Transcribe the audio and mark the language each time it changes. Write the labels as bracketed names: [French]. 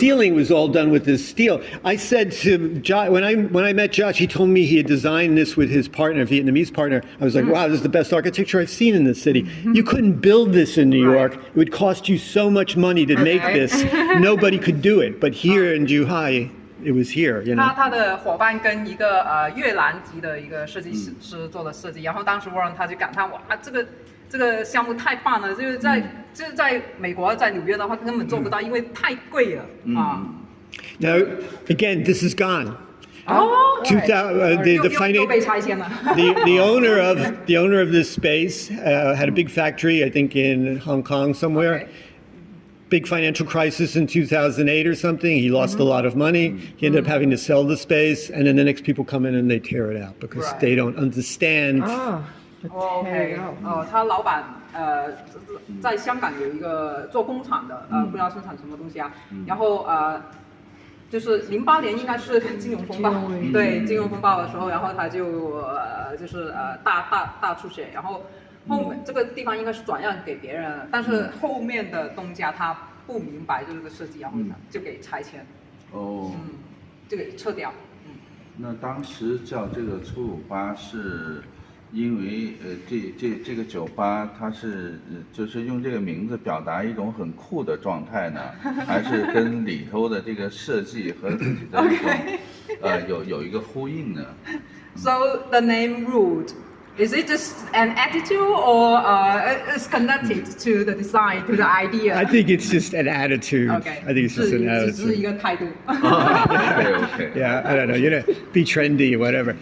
[English] ceiling was all done with this steel. I said to Josh when I met Josh, he told me he had designed this with his partner, Vietnamese partner. I was like, wow, this is the best architecture I've seen in this city. You couldn't build this in New York. It would cost you so much money to make Okay. this. Nobody could do it. But here in Zhuhai, it was here. You know. [Chinese] 他的伙伴跟一个越南籍的一个设计师做的设计，然后当时 Warren 他就感叹哇，这个项目太棒了，就是在美国在纽约的话根本做不到，因为太贵了啊。 [English] Now, again, this is gone. 哦 the [Chinese] 又被拆迁了。 [English] the owner of this space had a big factory, I think, in Hong Kong somewhere. Okay. Big financial crisis in 2008 or something. He lost a lot of money. He ended up having to sell the space, and then the next people come in and they tear it out because Right. they don't understand. [Chinese] OK，他老板在香港有一个做工厂的，不知道生产什么东西啊，然后就是08年应该是金融风暴，对金融风暴的时候，然后他就是大出血，然后后面这个地方应该是转让给别人，但是后面的东家他不明白这个设计，然后就给拆迁，哦，就给撤掉。那当时叫这个粗鲁吧是。因为这个酒吧它是就是用这个名字表达一种很酷的状态呢，还是跟里头的这个设计和自己的一种有一个呼应呢 [English] So the name Rude, is it just an attitude or it's connected to the design, to the idea? I think it's just an attitude. Okay. I think it's just an [Chinese] 只是一 [English] attitude. [Chinese] 个态度。 [English] ？OK， Yeah, I don't know. Be trendy, whatever.